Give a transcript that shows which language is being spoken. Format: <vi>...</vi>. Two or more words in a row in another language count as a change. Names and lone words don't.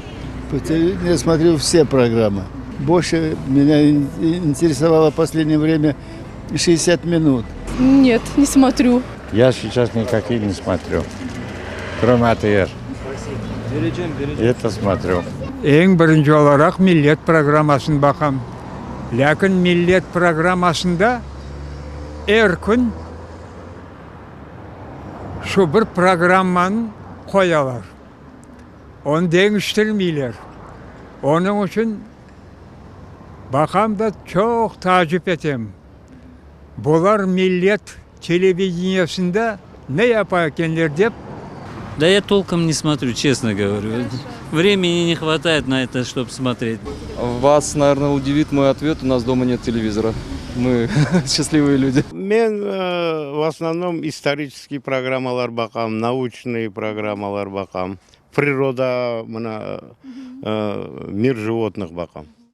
<ru>По телевидению смотрю все программы. Больше меня интересовало в последнее время 60 минут. Нет, не смотрю. Я сейчас никакие не смотрю, кроме АТР. Это смотрю.</ru> <crh>Ең бірінші olarak millet programmasını bakam. Lakin millet programmasında her gün şu bir programmanı koyalar. Onu değiştirmeyler. Onun için bakam da çok takip etem. Bunlar millet televizyonunda ne yaparkenler deyip.</crh> <ru>Да я толком не смотрю, честно говорю. Времени не хватает на это, чтобы смотреть. Вас, наверное, удивит мой ответ. У нас дома нет телевизора. Мы счастливые люди. Мен в основном исторические</ru> <crh>программалар бакам,</crh> <ru>научные</ru> <crh>программалар бакам,</crh> <ru>природа, мир животных бакам.</ru>